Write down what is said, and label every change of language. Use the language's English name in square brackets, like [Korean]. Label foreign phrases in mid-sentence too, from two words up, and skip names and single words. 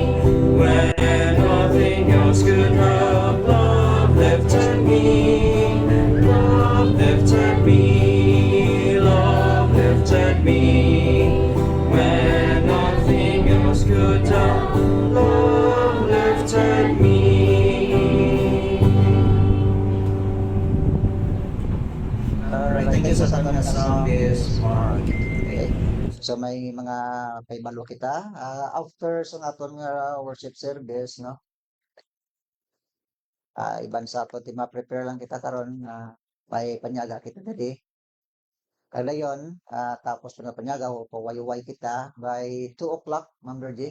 [English] When nothing else could help, love lifted me, love lifted me, love lifted me. When nothing else could help, love lifted me. [Hiligaynon] Alright, [English] thank you [Hiligaynon] sa tanong na song is Mark. Okay. So may mga paibalo kita. After sa aton nga [English] worship service, [Hiligaynon] no? Iban sa ato ti ma-prepare lang kita karon may panyaga kita dali. Kada yon, tapos nga panyaga o pawayuway kita [English] by 2 o'clock, [Hiligaynon] Ma'am Virgie.